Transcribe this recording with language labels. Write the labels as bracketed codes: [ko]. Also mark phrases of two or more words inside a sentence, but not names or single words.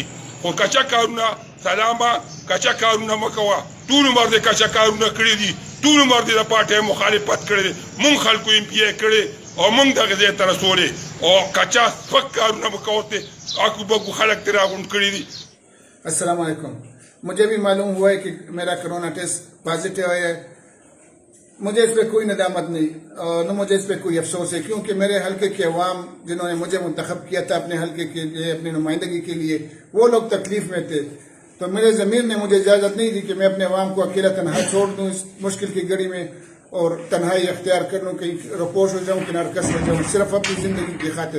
[ps] خو کچه کارونه سلامه کچه کارونه مه کوه. ټول عمر دې کچه کارونه کړي دي، ټول عمر دې د پارټۍ مخالفت کړی دی، مونږ خلکو MPA کړی او مونږ دغه ځای ته رسولې، او کچه سپک کارونه مه کوه. آکو بکو خلک ترې راغونډ کړي دي. [ar] السلام علیکم. [ur] مجھے بھی معلوم ہوا ہے کہ میرا [en] corona test positive [ur] ہے. مجھے اس پر کوئی ندامت نہیں اور نہ مجھے اس پر کوئی افسوس ہے، کیونکہ میرے حلقے کے عوام جنہوں نے مجھے منتخب کیا تھا اپنے حلقے کے لیے، اپنی نمائندگی کے لیے، وہ لوگ تکلیف میں تھے. تو میرے ضمیر نے مجھے اجازت نہیں دی کہ میں اپنے عوام کو اکیلا تنہا چھوڑ دوں اس مشکل کی گھڑی میں اور تنہائی اختیار کر لوں، کہیں روپوش ہو جاؤں، کنارہ کش ہو جاؤں، صرف اپنی زندگی کی خاطر.